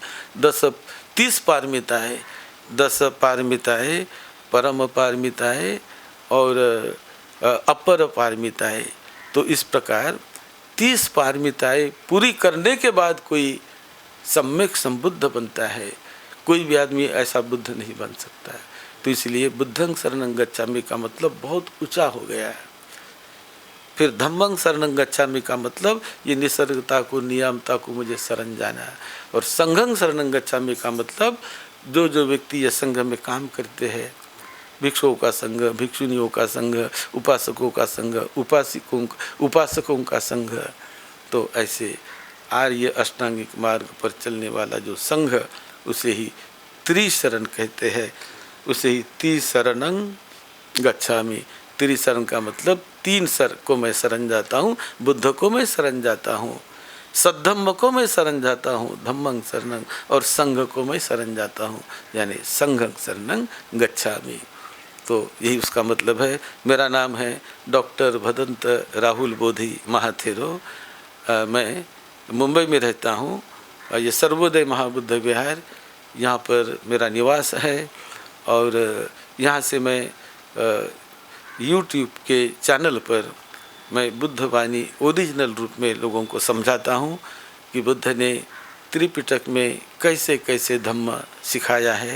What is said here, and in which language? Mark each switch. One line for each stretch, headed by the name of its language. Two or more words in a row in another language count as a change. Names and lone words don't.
Hindi: 30 पारमिताएँ, 10 पारमिताएँ, परम पारमिताएँ और अपर पारमिताएँ। तो इस प्रकार 30 पारमिताएँ पूरी करने के बाद कोई सम्यक संबुद्ध बनता है। कोई भी आदमी ऐसा बुद्ध नहीं बन सकता है। तो इसलिए
Pali: बुद्धं शरणं गच्छामि
Hindi: का मतलब बहुत ऊंचा हो गया है। फिर
Pali: धम्मं शरणं गच्छामि
Hindi: का मतलब ये निसर्गता को, नियमता को मुझे शरण जाना है। और
Pali: संघं शरणं गच्छामि
Hindi: का मतलब जो जो व्यक्ति ये संघ में काम करते हैं, भिक्षुओं का संघ, भिक्षुनियों का संघ, उपासकों का संघ, उपासकों का संघ, तो ऐसे आर्य अष्टांगिक मार्ग पर चलने वाला जो संघ, उसे ही त्रिशरण कहते हैं, उसे ही
Pali: त्रिशरणं गच्छामि।
Hindi: त्रिशरण का मतलब 3 सर को मैं शरण जाता हूँ। बुद्ध को मैं शरण जाता हूँ, सद्धम्म को मैं शरण जाता हूँ,
Pali: धम्मं शरणं,
Hindi: और संघ को मैं शरण जाता हूँ, यानी
Pali: संघं शरणं गच्छामि।
Hindi: तो यही उसका मतलब है। मेरा नाम है डॉक्टर भदंत राहुल बोधि महाथेरो। मैं मुंबई में रहता हूँ। ये सर्वोदय महाबुद्ध विहार, यहाँ पर मेरा निवास है। और यहाँ से मैं यूट्यूब के चैनल पर मैं बुद्ध वाणी ओरिजिनल रूप में लोगों को समझाता हूँ कि बुद्ध ने त्रिपिटक में कैसे कैसे धम्म सिखाया है।